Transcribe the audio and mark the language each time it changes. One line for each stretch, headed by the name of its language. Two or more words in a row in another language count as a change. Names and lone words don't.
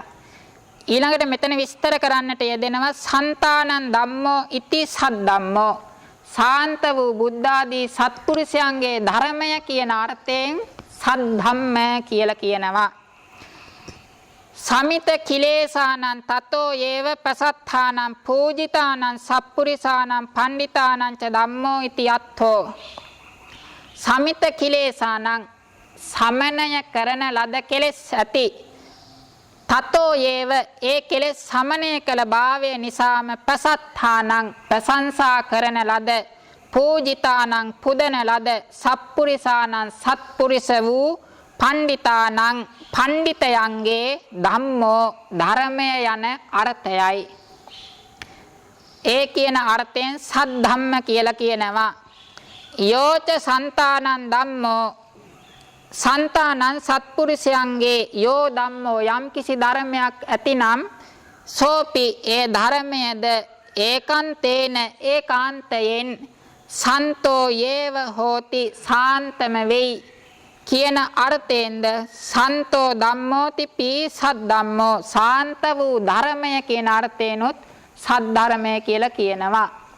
Sinhala: ඊළඟට මෙතන විස්තර කරන්නට යෙදෙනවා
Pali: සන්තානං ධම්මෝ ඉති සද්දම්මෝ.
Sinhala: සාන්ත වූ බුද්ධාදී සත්පුරුෂයන්ගේ ධර්මය කියන අර්ථයෙන් සද්ධම්ම කියලා කියනවා.
Pali: සමිත කිලේසානං තතෝ ඒව ප්‍රසත්තානං පූජිතානං සප්පුරිසානං පණ්ඩිතානං ච ධම්මෝ ඉති අත්ථෝ. සමිත කිලේසානං
Sinhala: සමනය කරන ලද කෙලෙස් ඇති.
Pali: තතෝ ඒව
Sinhala: ඒ කෙලෙස් සමනය කළ භාවය නිසාම ප්‍රසත්තානං ප්‍රශංසා කරන ලද පූජිතානං පුදන ලද සප්පුරිසානං සත්පුරිස වූ පණ්ඩිතානං පණ්ඩිතයන්ගේ ධම්මෝ ධර්මය යන අර්ථයයි. ඒ කියන අර්ථයෙන් සද්ධම්ම කියලා කියනවා.
Pali: යෝච සන්තානං ධම්මෝ සන්තානං
Sinhala: සත්පුරුෂයන්ගේ
Pali: යෝ ධම්මෝ
Sinhala: යම් කිසි ධර්මයක් ඇතිනම් සෝපි ඒ ධර්මයේද ඒකාන්තේන ඒකාන්තයෙන්
Pali: සන්තෝ යේව හෝති
Sinhala: සාන්තම වෙයි කියන අර්ථයෙන්ද
Pali: සන්තෝ ධම්මෝති පී සද්ධම්මෝ
Sinhala: සාන්ත වූ ධර්මය කියන අර්ථයෙන්ොත් සද්ධර්මය කියලා කියනවා.